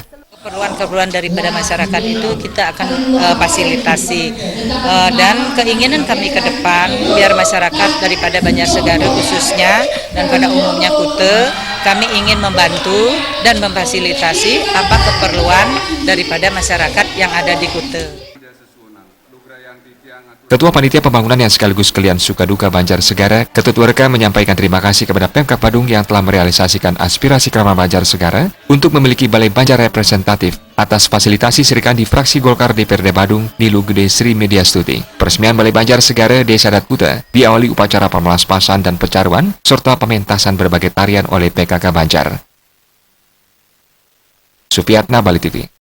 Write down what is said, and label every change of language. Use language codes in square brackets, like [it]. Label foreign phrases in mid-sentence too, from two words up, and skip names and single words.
[id] Keperluan pada masyarakat itu kita akan fasilitasi dan keinginan kami ke depan biar masyarakat daripada Banjar Segara khususnya dan pada umumnya Kuta, kami ingin membantu dan memfasilitasi apa keperluan daripada masyarakat yang ada di Kuta. Ketua Panitia Pembangunan yang sekaligus Kelian Sukaduka Banjar Segara, Ketut Werka menyampaikan terima kasih kepada Pemkab Badung yang telah merealisasikan aspirasi Krama Banjar Segara untuk memiliki Balai Banjar representatif atas fasilitasi Sri Kandi fraksi Golkar DPRD Badung, Nilu Gede Sri Mediastuti. Peresmian Balai Banjar Segara Desa Adat Kuta diawali upacara pemelaspasan dan pecaruan serta pementasan berbagai tarian oleh PKK Banjar. Supiatna, Bali TV.